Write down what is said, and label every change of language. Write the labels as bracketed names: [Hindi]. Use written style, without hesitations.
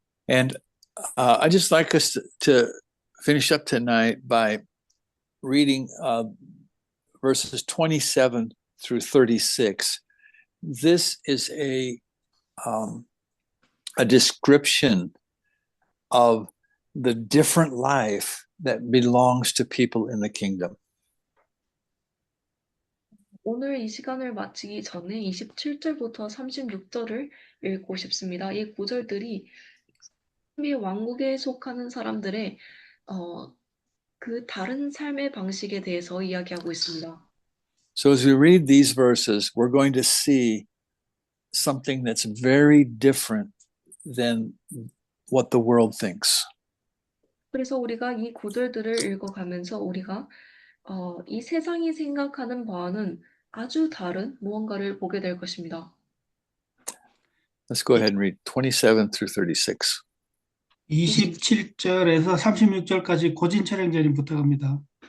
[English] And I just like us to finish up tonight by reading verses 27 through 36. This is a description of the different life that belongs to people in the kingdom. [Korean] 오늘 이 시간을 마치기 전에 27절부터 36절을 읽고 싶습니다. 이 구절들이 하나님의 왕국에 속하는 사람들의 그 다른 삶의 방식에 대해서 이야기하고 있습니다. [English] So as we read these verses, we're going to see something that's very different than what the world thinks. [Korean] 그래서 우리가 이 구절들을 읽어가면서 우리가 이 세상이 생각하는 바와는 아주 다른 무언가를 보게 될 것입니다. [English] Let's go ahead and read 27 through 36. [Korean] 27절에서 36절까지 고진철행전이 부탁합니다.